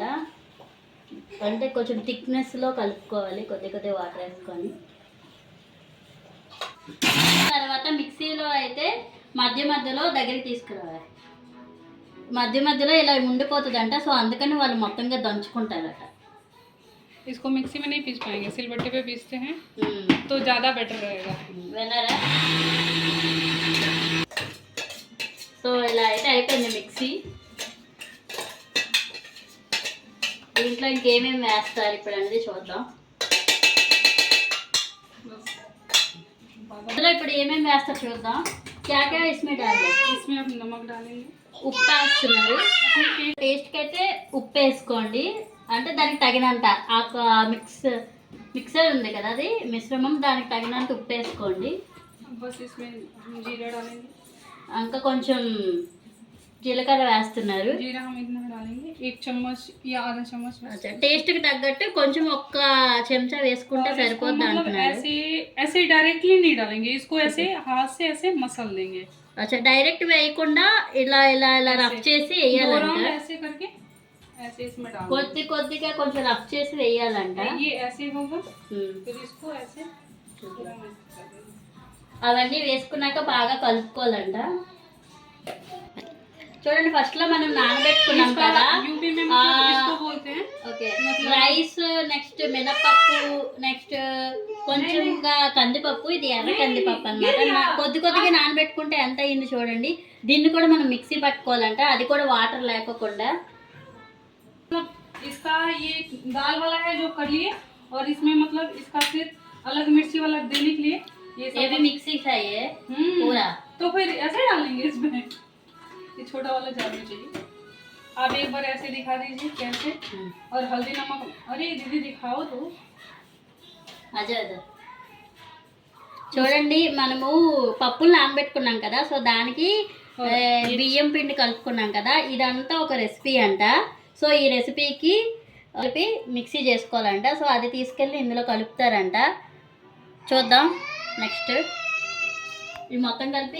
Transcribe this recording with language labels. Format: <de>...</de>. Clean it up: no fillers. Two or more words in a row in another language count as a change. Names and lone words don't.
<te>అంటే కొంచెం థిక్నెస్లో కలుపుకోవాలి, కొద్ది వాటర్ వేసుకొని. తర్వాత మిక్సీలో అయితే మధ్యలో దగ్గరికి తీసుకురావాలి. మధ్యలో ఇలా ఉండిపోతుందంట. సో అందుకని వాళ్ళు మొత్తంగా దంచుకుంటారట.</te> <hi>इसको मिक्सी में नहीं पीस पाएंगे, सिलबट्टे पे पीसते हैं तो ज़्यादा बेटर रहेगा.</hi> <te>విన్నారా? సో ఇలా అయితే అయిపోయింది మిక్సీ. దీంట్లో ఇంకేమేమి వేస్తారు ఇప్పుడు అనేది చూద్దాం. అందులో ఇప్పుడు ఏమేమి వేస్తారు చూద్దాం.</te> <hi>क्या इसमें डालें? इसमें आप नमक डालेंगे.</hi> <te>ఉప్పు వేస్తున్నారు. టేస్ట్కి అయితే ఉప్పు వేసుకోండి, అంటే దానికి తగినంత. ఆ మిక్సర్ ఉంది కదా, అది మిశ్రమం, దానికి తగినంత ఉప్పు వేసుకోండి. ఇంకా కొంచెం జీలకర్ర వేస్తున్నారు. టేస్ట్కి తగ్గట్టు కొంచెం ఒక్క చెంచా వేసుకుంటే సరిపోద్ది అంటున్నారు.</te> <hi>ऐसे डायरेक्टली नहीं डालेंगे, इसको ऐसे हाथ से ऐसे मसल देंगे. अच्छा,</hi> <te>డైరెక్ట్ వేయకుండా ఇలా రఫ్ చేసి వేయాలంట. కొద్దిగా కొంచెం రఫ్ చేసి వేయాలంట. అవన్నీ వేసుకున్నాక బాగా కలుపుకోవాలంట. చూడండి ఫస్ట్ లో మనం నానబెట్టుకున్నాం కదా</te> <hi>यूपी में मतलब इसको बोलते हैं</hi> <te>ఓకే రైస్ నెక్స్ట్ మినపప్పు నెక్స్ట్ కొంచెంగా కందిపప్పు ఇది ఎర్ర కందిపప్పు అన్నమాట కొద్ది కొద్దిగా నానబెట్టుకుంటే ఎంత అయింది చూడండి దీన్ని కూడా మనం మిక్సీ పట్టుకోవాలంట అది కూడా వాటర్ లేకోకుండా</te> <hi>मतलब इसका ये दाल वाला है जो कर लिए और इसमें मतलब इसका फिर अलग मिर्ची वाला देने के लिए ये ये सब भी मिक्सी चाहिए पूरा तो फिर ऐसे डालेंगे इसमें ये छोटा वाला जार में चाहिए आप एक बार ऐसे दिखा दीजिए कैसे और हल्दी नमक अरे दीदी दिखाओ तो</hi> <te>అదే అదే చూడండి మనము పప్పులు నానబెట్టుకున్నాం కదా సో దానికి బియ్యం పిండి కలుపుకున్నాం కదా ఇదంతా ఒక రెసిపీ అంట సో ఈ రెసిపీకి కలిపి మిక్సీ చేసుకోవాలంట సో అది తీసుకెళ్ళి ఇందులో కలుపుతారంట చూద్దాం నెక్స్ట్ ఇది మొత్తం కలిపి</te>